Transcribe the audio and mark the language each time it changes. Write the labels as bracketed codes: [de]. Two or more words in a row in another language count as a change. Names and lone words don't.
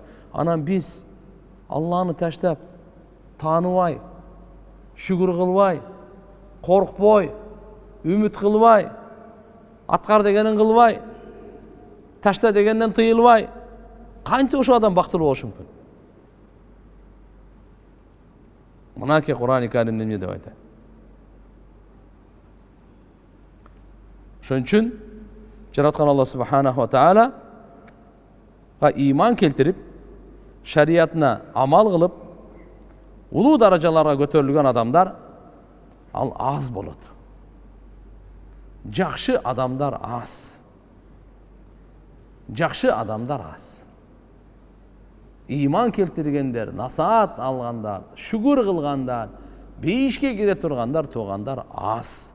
[ky] Анан биз Алланы таштап, тааныбай, шүгүр кылбай, коркпой, үмүт кылбай, аткар дегенин кылбай, ташта дегенден тыйылбай, канча ошол адам бактылуу болушу мүмкүн? Мынаки Кур'ан-ы Каримде эмне деп айтат? Ошон үчүн жараткан Алла [ar] سبحانه وتعالى [ky] иман келтирип, шариятына амал кылып, улуу даражаларга көтөрүлгөн адамдар ал аз болот. Жакшы адамдар аз. Жакшы адамдар аз. Иман келтиргендер, насаат алгандар, шүгүр кылгандар, бейишке кире тургандар, туугандар аз.